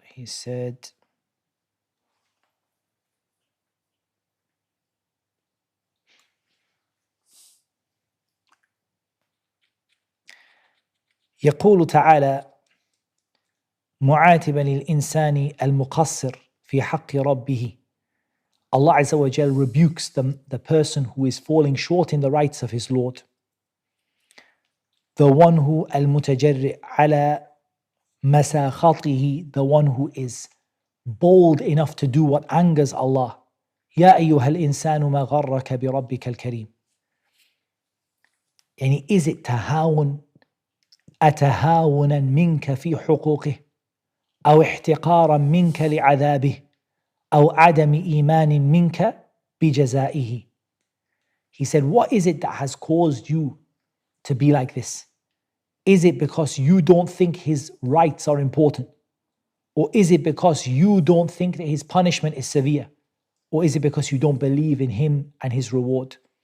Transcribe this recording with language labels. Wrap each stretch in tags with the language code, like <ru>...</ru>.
<en>He said,</en> <ar>يقول تعالى معاتبا للإنسان المقصر في حق ربه.</ar> <en>Allah Azza wa Jal rebukes the person who is falling short in the rights of his Lord. The one who</en> <ar>المتجرئ على مساخطه,</ar> <en>the one who is bold enough to do what angers Allah.</en> <ar>يا أيها الإنسان ما غرك بربك الكريم. يعني</ar> <en>is it</en> <ar>أتهاونا منك في حقوقه أو احتقارا منك لعذابه أو عدم إيمان منك بجزائه.</ar> <en>He said, what is it that has caused you to be like this? Is it because you don't think his rights are important? Or is it because you don't think that his punishment is severe? Or is it because you don't believe in him and his reward?</en>